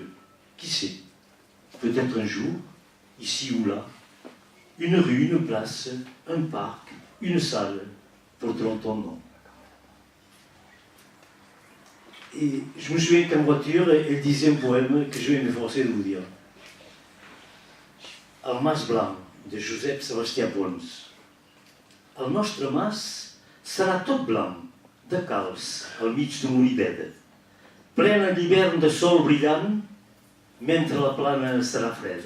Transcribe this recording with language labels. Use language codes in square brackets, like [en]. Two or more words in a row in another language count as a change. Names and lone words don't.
[fr] Qui sait, peut-être un jour, ici ou là, une rue, une place, un parc, une salle porteront ton nom. Et je me souviens qu'en voiture, elle disait un poème que je vais m'efforcer de vous dire. [ca] El Mas Blanc, de Josep Sebastià Pons. El nostre mas serà tot blanc, de calç, al mig d'un olivet, plena d'hivern de sol brillant, mentre la plana serà freda.